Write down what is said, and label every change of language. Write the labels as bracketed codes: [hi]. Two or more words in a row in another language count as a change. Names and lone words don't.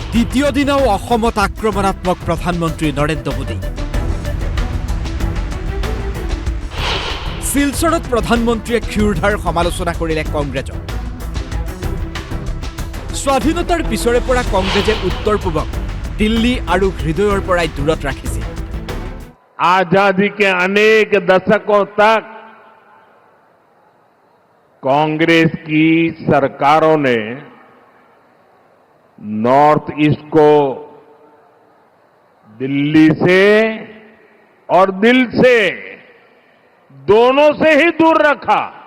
[as] দ্বিতীয় দিনাও অসমত আক্রমণাত্মক প্রধানমন্ত্রী নরেন্দ্র মোদী। শিলচৰত প্ৰধানমন্ত্ৰীয়ে ক্ষুৰধাৰ সমালোচনা কৰিলে কংগ্ৰেছক। স্বাধীনতাৰ পিছৰে পৰা কংগ্ৰেছে উত্তৰ পূবক দিল্লী আৰু হৃদয়ৰ পৰাই দূৰত ৰাখিছিল। [hi] आजादी के अनेक दशकों तक कांग्रेस की सरकारों ने नॉर्थ ईस्ट को दिल्ली से और दिल से दोनों से ही दूर रखा।